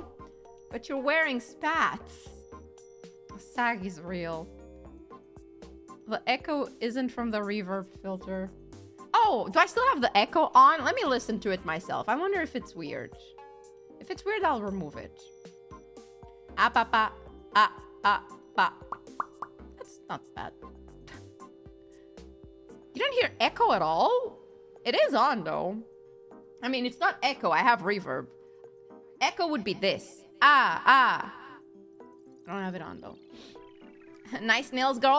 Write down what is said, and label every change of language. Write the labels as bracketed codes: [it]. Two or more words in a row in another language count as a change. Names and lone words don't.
[en] But you're wearing spats. Sag is real. The echo isn't from the reverb filter. Oh, do I still have the echo on? Let me listen to it myself. I wonder if it's weird. If it's weird, I'll remove it. Ah, pa, pa. Ah, ah, pa. That's not bad. You don't hear echo at all? It is on, though. I mean, it's not echo. I have reverb. Echo would be this. Ah, ah. I don't have it on, though. Nice nails, girl.